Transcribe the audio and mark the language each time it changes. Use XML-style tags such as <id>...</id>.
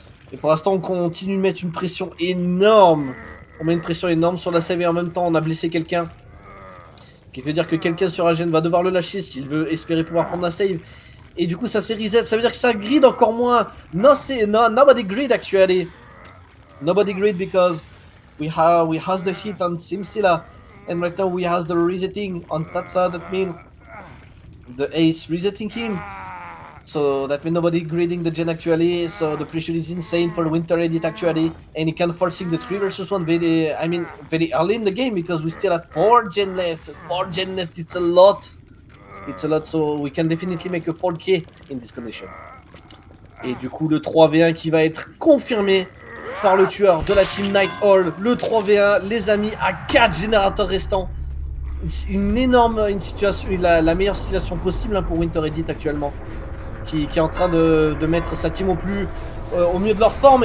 <fr>Et pour l'instant on continue de mettre une pression énorme. On met une pression énorme sur la save et en même temps on a blessé quelqu'un. Ce qui veut dire que quelqu'un sur Agen va devoir le lâcher s'il veut espérer pouvoir prendre la save. Et du coup ça s'est reset, ça veut dire que ça grid encore moins.</fr> <en>Nobody grid actually. Nobody grid because we has the hit on Simsila, and right now we has the resetting on Tatsa. That means the ace resetting him. So that means nobody grading the gen actually. So the pressure is insane for Winter Edit actually, and he can forcing the 3 versus 1 very early in the game because we still have 4 gen left. 4 gen left. It's a lot. So we can definitely make a 4K in this condition.</en> <fr>Et du coup le 3v1 qui va être confirmé par le tueur de la team Night Hall. Le 3v1, les amis, à 4 générateurs restants. Une situation, la meilleure situation possible hein, pour Winter Edit actuellement. Qui est en train de mettre sa team au mieux de leur forme.</fr>